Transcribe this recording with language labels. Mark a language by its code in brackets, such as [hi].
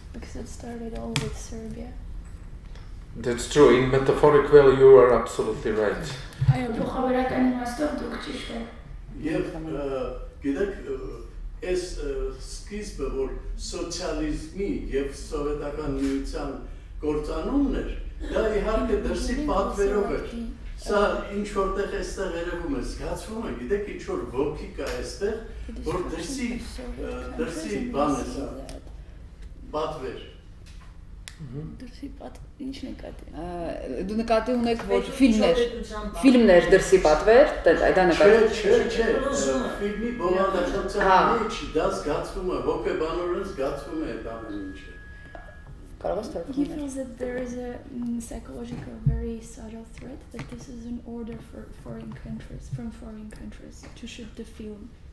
[en] Because it started all with Serbia. That's true. In metaphoric way, you are absolutely right. [hy] Այո, փոխաբերական իմաստով դուք ճիշտ եք։ Եվ գիտեք, այս սկիզբը, որ սոցիալիզմի և սովետական միության գործանումն էր, դա իհարկե դրսի պատվերով էր։ Սա ինչ որտեղ այստեղ երևում է, զգացվում է, գիտեք, ինչ որ ոգի կա այստեղ, որ դրսի բան է սա, պատվեր։ Դրսի ինչ նկատի։ Դու նկատի ունեք, որ ֆիլմներ դրսի պատվեր, դա նկատի։ Չէ, ֆիլմի բովանդակության մեջ դա զգացվում է, հոգեբանորեն զգացվում է այդ ամեն ինչը։ Կարող ես [en] He [hy] թարգմանել։ [en] feels that there is a psychological, very subtle threat that this is an order for foreign countries to shoot the film.